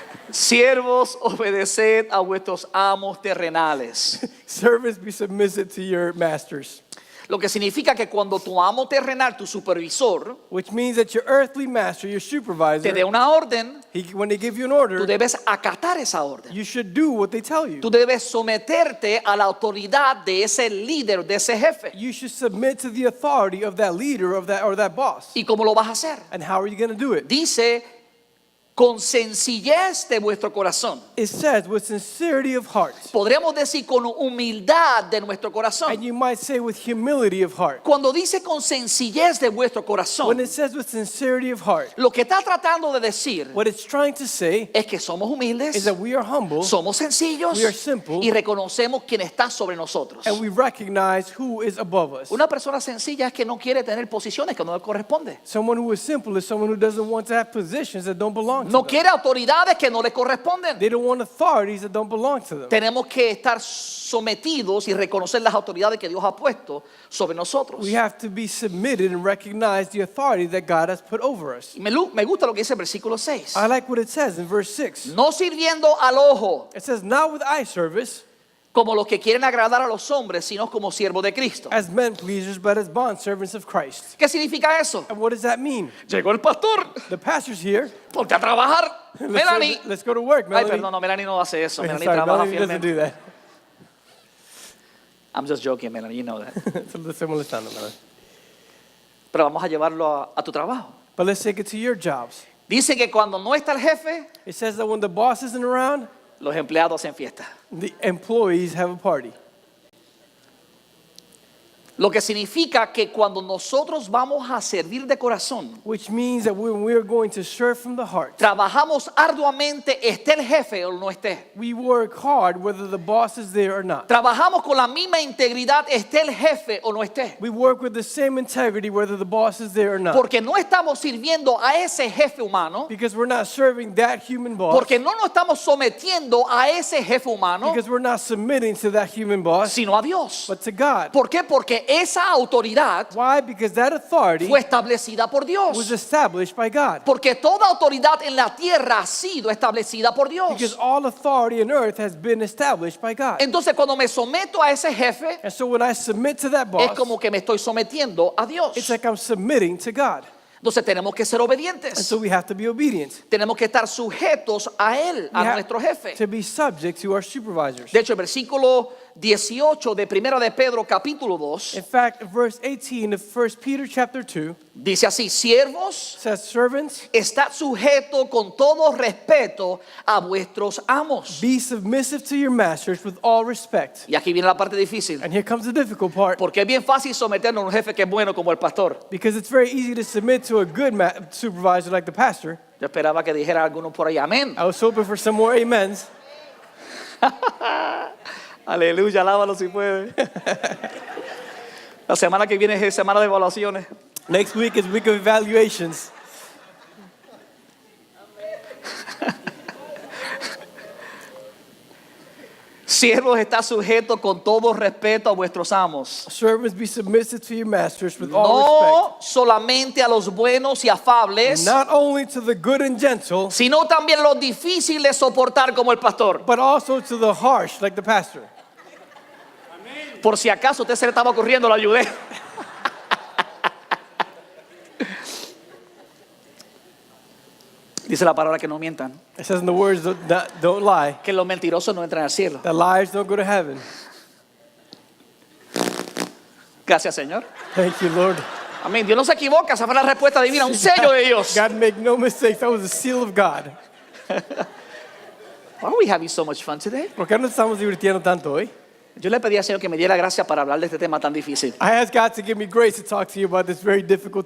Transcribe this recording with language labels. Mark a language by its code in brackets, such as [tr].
[es] Siervos, obedeced a vuestros amos terrenales. [en] Servants, be submissive to your masters. [es] Lo que significa que cuando tu amo terrenal, tu supervisor, [en] Which means that your earthly master, your supervisor, [es] te dé una orden, [en] when they give you an [es] tú [en] order, [es] debes acatar esa orden. [en] you should do what they tell you. [es] Tú debes someterte a la autoridad de ese líder, de ese jefe. [en] You should submit to the authority of that leader or that boss. [es] ¿Y cómo lo vas a hacer? [en] And how are you going to do it? [es] Dice, con sencillez de vuestro corazón. [en] It says with sincerity of heart. [es] Podríamos decir con humildad de nuestro corazón. [en] And you might say with humility of heart. [es] Cuando dice con sencillez de vuestro [en] When [es] corazón, [en] it says with sincerity of heart, [es] lo que está tratando de decir [en] what it's trying to say [es] es que somos [en] is [es] humildes, [en] that we are humble [es] somos sencillos [en] We are simple. [es] y reconocemos quién está sobre nosotros. [en] and we recognize who is above us. [es] Una persona sencilla es que no quiere tener posiciones que no le corresponden. [en] Someone who is simple is someone who doesn't want to have positions that don't belong to [es] No [en] them. [es] quiere autoridades que no le corresponden. [en] They don't want authorities that don't belong to them. [es] Tenemos que estar sometidos y reconocer las autoridades que Dios ha puesto sobre nosotros. [en] We have to be submitted and recognize the authority that God has put over us. [es] Me gusta lo que dice el versículo 6. [en] I like what it says in verse 6. [es] No sirviendo al ojo [en] It says, not with eye service [es] como los que quieren agradar a los hombres, sino como siervos de Cristo. [en] as men pleasers, but as bondservants of Christ. [es] ¿Qué significa eso? [en] And what does that mean? [es] Llegó el pastor, [en] The pastor's here. [es] ponte a trabajar. Melanie. [en] Let's go to work, [es] Ay, [en] Melanie. [es] perdón, no, Melanie no hace eso. [en] Melanie Sorry, [es] trabaja [en] Melanie doesn't [es] fielmente. [en] do that. I'm just joking, Melanie, you know that. [es] Solo estoy molestando, Melanie. Pero vamos a llevarlo a tu trabajo. [en] But let's take it to your jobs. [es] Dice que cuando no está el jefe, [en] It says that when the boss isn't around, [es] los empleados hacen fiesta. [en] the employees have a party. [es] Lo que significa que cuando nosotros vamos a servir de corazón, [en] Which means that when we're going to serve from the heart, [es] trabajamos arduamente, esté el jefe o no esté. [en] we work hard whether the boss is there or not. [es] Trabajamos con la misma integridad, esté el jefe o no esté. [en] We work with the same integrity whether the boss is there or not. [es] Porque no estamos sirviendo a ese jefe humano, [en] Because we're not serving that human boss. [es] porque no nos estamos sometiendo a ese jefe humano, [en] Because we're not submitting to that human boss, [es] sino a Dios. [en] but to God. [es] ¿Por qué? Porque esa autoridad [en] Why? Because that authority [es] fue establecida por [en] was [es] Dios. [en] established by God. [es] Porque toda autoridad en la tierra ha sido establecida por [en] Because [es] Dios. [en] all authority on earth has been established by God. [es] Entonces cuando me someto a ese jefe, [en] And so when I submit to that [es] es [en] boss, [es] como que me estoy sometiendo a Dios. [en] it's like I'm submitting to God. [es] Entonces tenemos que ser [en] And [es] obedientes. [en] so we have to be obedient. [es] Tenemos que estar sujetos a él, [en] We [es] a [en] have [es] nuestro jefe. [en] to be subject to our supervisors. [es] De hecho, el versículo 18 de Primera de Pedro capítulo 2 [en] In fact, verse 18 of 1 Peter chapter 2 [es] dice así: siervos, [en] says, servants, [es] estad sujetos con todo respeto a vuestros amos. [en] be submissive to your masters with all respect. [es] Y aquí viene la parte difícil, [en] And here comes the difficult part. [es] porque es bien fácil someternos a un jefe que es bueno como el pastor. [en] Because it's very easy to submit to a good supervisor like the pastor. [es] Yo esperaba que dijera alguno por ahí, amén. [en] I was hoping for some more amens. [es] Aleluya, alábalo si puede. La semana que viene es semana de evaluaciones. [en] Next week is week of evaluations. [es] Siervos, está sujeto con todo respeto a vuestros amos. [en] Servants, be submissive to your masters with all [es] No solamente a los buenos y afables, [en] respect. Not only to the good and gentle, [es] sino también los difíciles de soportar como el pastor. [en] but also to the harsh like the pastor. [es] Por si acaso usted se le estaba ocurriendo, lo ayudé. Dice la palabra que no mientan, [en] It says in the words, don't lie. [es] que los mentirosos no entran al cielo. [en] The liars don't go to heaven. [es] Gracias, Señor. [en] Thank you, Lord. [es] Amén. Dios no se equivoca, esa fue la respuesta divina, un sello de Dios. [en] God make no mistakes. That was the seal of God. Why are we having so much fun today? [es] ¿Por qué nos estamos divirtiendo tanto hoy? Yo le pedí al Señor que me diera gracia para hablar de este tema tan difícil. [en] I asked God to give me grace to talk to you about this very difficult